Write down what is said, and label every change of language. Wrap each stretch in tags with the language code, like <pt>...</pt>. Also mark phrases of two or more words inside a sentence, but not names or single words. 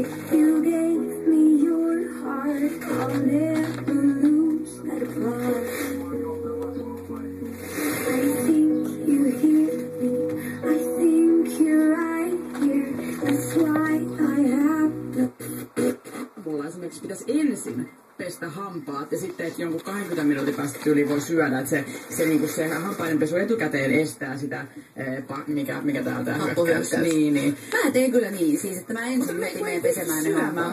<en>You gave me your heart. I'll never lose that part. I think you hear me. I think you're right here. That's why I have to.</en> <fi>Mulla esimerkiksi pitäisi ensin pestä hampaat ja sitten, että jonkun 20 minuutin päästä tyyliin voi syödä. Että se hampaidenpesu etukäteen estää sitä, mikä täältä hyökkäys. Niin. Mä teen kyllä niin, siis että mä ensin menen pesemään ne hampaat.</fi>